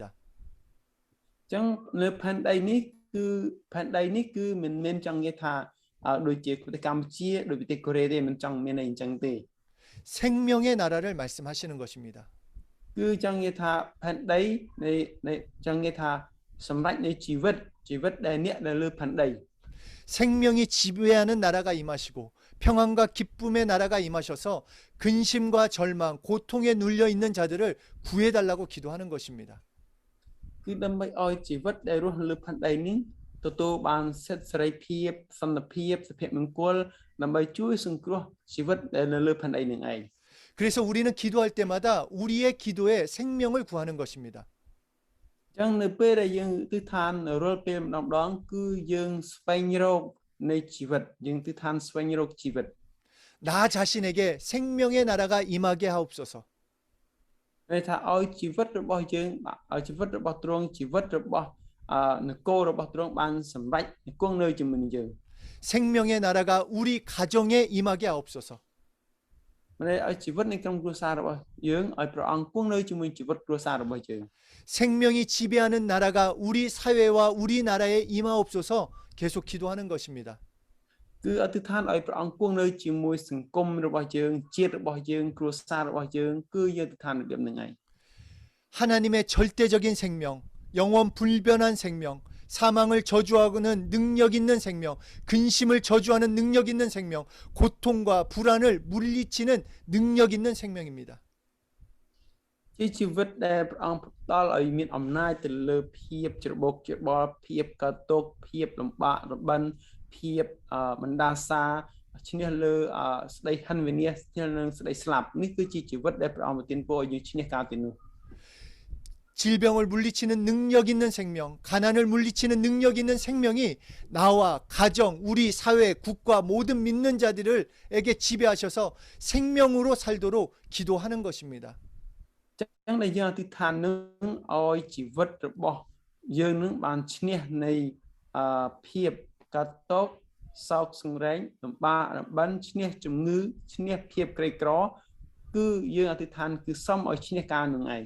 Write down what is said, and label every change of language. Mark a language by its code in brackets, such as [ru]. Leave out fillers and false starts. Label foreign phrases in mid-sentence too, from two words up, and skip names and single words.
[km] អញ្ចឹងនៅផែនដីនេះគឺមិនមែនចង់និយាយថាដូចជាប្រទេសកម្ពុជាដូចប្រទេសកូរ៉េទេមិនចង់មានអីអញ្ចឹងទេ [ko] 생명의 나라를 말씀하시는 것입니다. [km] គឺចង់និយាយថាផែនដីនៃចង់និយាយថាសម្រេចនៃជីវិតដែលអ្នកនៅលើផែនដី [ko] 생명이 지배하는 나라가 임하시고 평안과 기쁨의 나라가 임하셔서 근심과 절망, 고통에 눌려 있는 자들을 구해달라고 기도하는 것입니다. [km] គឺដើម្បីឲ្យជីវិតដែលរស់នៅលើផែនដីនេះទទួលបានសិទ្ធិសេរីភាពសន្តិភាពសុភមង្គលដើម្បីជួយសង្គ្រោះជីវិតដែលនៅលើផែនដីនឹងឯង [ko] 그래서 우리는 기도할 때마다 우리의 기도에 생명을 구하는 것입니다. [km] អញ្ចឹងនៅពេលដែលយើងទិដ្ឋានរាល់ពេលម្ដងគឺយើងស្វែងរកនៃជីវិតយើងទិដ្ឋានស្វែងរកជីវិត [ko] 나 자신에게 생명의 나라가 임하게 하옵소서. [km] ន័យថាឲ្យជីវិតរបស់យើងឲ្យជីវិតរបស់ទ្រង់ជីវិតរបស់នគររបស់ទ្រង់បានសម្រេចគង់នៅជាមួយនឹងយើង [ko] 생명의 나라가 우리 가정에 임하게 하옵소서. [km] មិនឲ្យជីវិតនៃក្រុមគ្រួសាររបស់យើងឲ្យព្រះអង្គគង់នៅជាមួយជីវិតគ្រួសាររបស់យើង [ko] 생명이 지배하는 나라가 우리 사회와 우리나라에 임하옵소서 계속 기도하는 것입니다. [km] គឺអធិដ្ឋានឲ្យព្រះអង្គគង់នៅជាមួយសង្គមរបស់យើងជាតិរបស់យើងគ្រួសាររបស់យើងគឺយើងអធិដ្ឋានរបៀបហ្នឹងឯង [ko] 하나님의 절대적인 생명, 영원 불변한 생명, 사망을 저주하고는 능력 있는 생명, 근심을 저주하는 능력 있는 생명, 고통과 불안을 물리치는 능력 있는 생명입니다. [km] ជាជីវិតដែលព្រះអង្គផ្ដល់ឲ្យមានអំណាចទៅលើភាពច្របូកច្របល់ភាពកតោកភាពលំបាករបិនភាពបណ្ដាសាឈ្នះលើស្ដីហិនវិនាសឈ្នះនឹងស្ដីស្លាប់នេះគឺជាជីវិតដែលព្រះអង្គប្រទានពរឲ្យយើងឈ្នះកាលទីនោះ [ko] 질병을 물리치는 능력 있는 생명, 가난을 물리치는 능력 있는 생명이 나와 가정, 우리 사회, 국가 모든 믿는 자들에게 지배하셔서 생명으로 살도록 기도하는 것입니다. [km] ចឹងដែលយើងអធិដ្ឋាននឹងឲ្យជីវិតរបស់យើងនឹងបានឈ្នះនៃភាពកតោកសោកសង្រេងលំបាករបិនឈ្នះជំងឺឈ្នះភាពក្រីក្រគឺយើងអធិដ្ឋានគឺសុំឲ្យឈ្នះកាលនឹងឯង